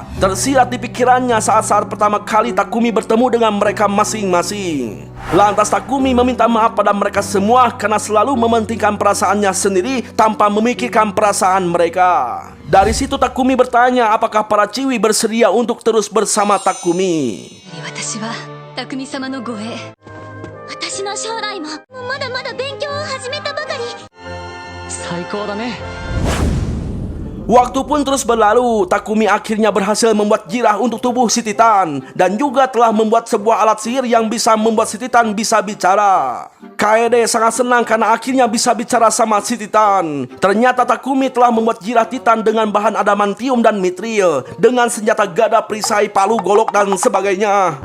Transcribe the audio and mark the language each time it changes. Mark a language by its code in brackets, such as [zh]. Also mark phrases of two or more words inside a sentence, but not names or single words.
[id] Tersirat di pikirannya saat-saat pertama kali Takumi bertemu dengan mereka masing-masing. Lantas Takumi meminta maaf pada mereka semua karena selalu mementingkan perasaannya sendiri tanpa memikirkan perasaan mereka. Dari situ Takumi bertanya apakah para ciwi bersedia untuk terus bersama Takumi. [ja] 私は匠様の護衛。私の将来もまだまだ勉強を始めたばかり。最高だね。 [id] Waktu pun terus berlalu, Takumi akhirnya berhasil membuat jirah untuk tubuh si Titan dan juga telah membuat sebuah alat sihir yang bisa membuat si Titan bisa bicara. Kaede sangat senang karena akhirnya bisa bicara sama si Titan. Ternyata Takumi telah membuat jirah Titan dengan bahan adamantium dan mitril, dengan senjata gada, perisai, palu, golok, dan sebagainya.